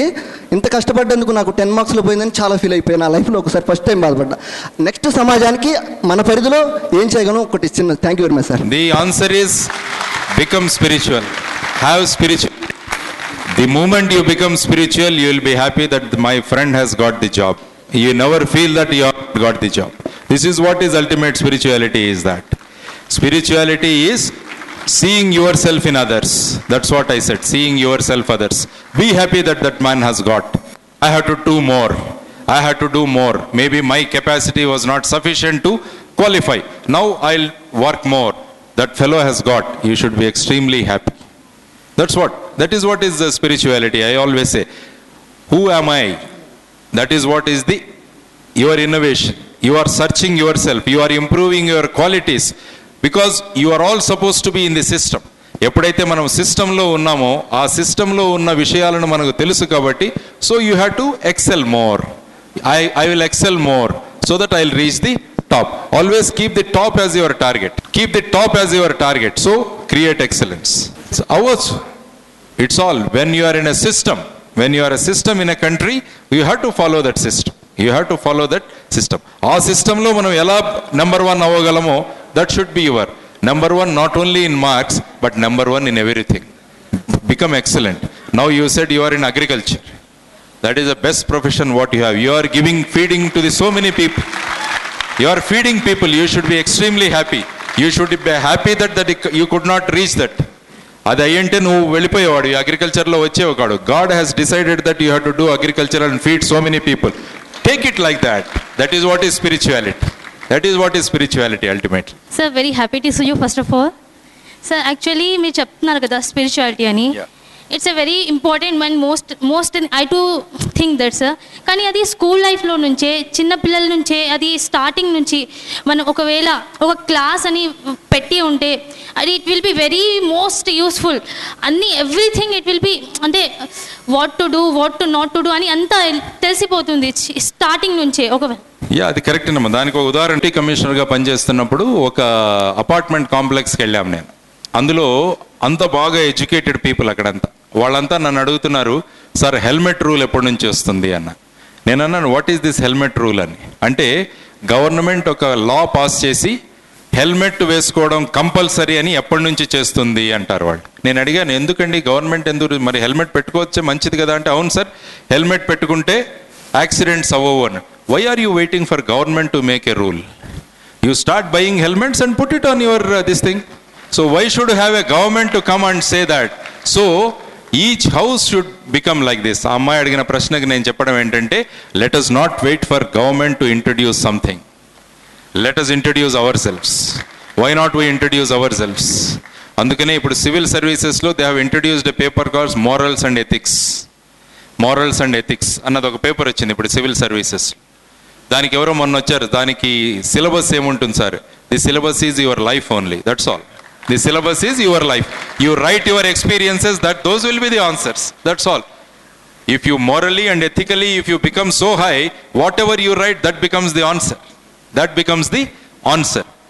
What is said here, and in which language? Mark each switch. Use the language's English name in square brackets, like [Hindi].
[Telugu] అది ఇంత కష్టపడ్డందుకు నాకు 10 మార్క్స్లో పోయిందని చాలా ఫీల్ అయిపోయాను. నా లైఫ్లో ఒకసారి ఫస్ట్ టైం బాధపడ్డా. నెక్స్ట్ సమాజానికి మన పరిధిలో ఏం చేయగలను ఒకటి చిన్న. [English] Thank you very much sir. The answer is become spiritual. Have spiritual. The moment you become spiritual, you will be happy that my friend has got the job. You never feel that you have got the job. This is what is ultimate spirituality is that. Spirituality is seeing yourself in others. That's what I said, seeing yourself others. Be happy that that man has got. I have to do more. I have to do more. Maybe my capacity was not sufficient to qualify. Now I'll work more. That fellow has got. You should be extremely happy. That is what is the spirituality. I always say, who am I? That is what is your innovation. You are searching yourself. You are improving your qualities. Because you are all supposed to be in the system. [Telugu] ఎప్పుడైతే మనం సిస్టంలో ఉన్నామో ఆ సిస్టంలో ఉన్న విషయాలను మనకు తెలుసు కాబట్టి, [English] So you have to excel more. I will excel more so that I'll reach the top. Always keep the top as your target. Keep the top as your target. So create excellence. So ours, it's all when you are in a system. When you are a system in a country, you have to follow that system. You have to follow that system. [Telugu] ఆ సిస్టంలో మనం ఎలా number 1 అవ్వగలమో, [English] that should be your number 1, not only in marks but number 1 in everything. Become excellent. Now you said you are in agriculture. That is the best profession what you have. You are feeding to so many people. You are feeding people. You should be extremely happy. You should be happy that you could not reach that. [Telugu] అది అయ్యంటే నువ్వు వెళ్ళిపోయేవాడు, ఈ అగ్రికల్చర్లో వచ్చేవాడు. [English] God has decided that you have to do agriculture and feed so many people. Take it like that. That is what is spirituality. That is what is spirituality ultimately. Sir, very happy to see you first of all. Sir, actually [Telugu] మీరు చెప్తున్నారు కదా [English] spirituality అని. It's a very important and most I to think that sir. [Telugu] కానీ అది school లైఫ్లో నుంచే, చిన్న పిల్లల నుంచే, అది స్టార్టింగ్ నుంచి మనం ఒకవేళ ఒక క్లాస్ అని పెట్టి ఉంటే అది [English] It will be very most useful. అన్నీ everything it will be, అంటే what to do, what to not to do అని [Telugu] అంతా తెలిసిపోతుంది స్టార్టింగ్ నుంచే. అది కరెక్ట్ అమ్మా. దానికి ఒక ఉదాహరణ, కమిషనర్గా పనిచేస్తున్నప్పుడు ఒక అపార్ట్మెంట్ కాంప్లెక్స్కి వెళ్ళాం నేను. అందులో అంత బాగా ఎడ్యుకేటెడ్ పీపుల్ అక్కడంతా. వాళ్ళంతా నన్ను అడుగుతున్నారు, సార్ హెల్మెట్ రూల్ ఎప్పటి నుంచి వస్తుంది అన్న. నేను అన్నాను, [English] what is this helmet rule [Telugu] అని. అంటే గవర్నమెంట్ ఒక లా పాస్ చేసి హెల్మెట్ వేసుకోవడం కంపల్సరీ అని ఎప్పటి నుంచి చేస్తుంది అంటారు వాళ్ళు. నేను అడిగాను, ఎందుకండి గవర్నమెంట్ ఎందుకు, మరి హెల్మెట్ పెట్టుకోవచ్చే మంచిది కదా అంటే, అవును సార్ హెల్మెట్ పెట్టుకుంటే యాక్సిడెంట్స్ అవ్వవు అని. [English] Why are you waiting for government to make a rule? You start buying helmets and put it on your this thing. So why should have a government to come and say that? So each house should become like this. [Telugu] ఆ అమ్మాయి అడిగిన ప్రశ్నకి నేను చెప్పడం ఏంటంటే, [English] let us not wait for government to introduce something. Let us introduce ourselves. Why not we introduce ourselves? [Telugu] అందుకనే ఇప్పుడు civil సర్వీసెస్లో [English] They have introduced a paper calls morals and ethics. [Telugu] Morals and ethics అన్నది ఒక paper వచ్చింది ఇప్పుడు civil services. దానికి ఎవరో మొన్న వచ్చారు, దానికి సిలబస్ ఏముంటుంది sir? [English] The syllabus is your life only. That's all. The syllabus is your life. You write your experiences, those will be the answers. That's all. If you morally and ethically, if you become so high, whatever you write, that becomes the answer. That becomes the answer.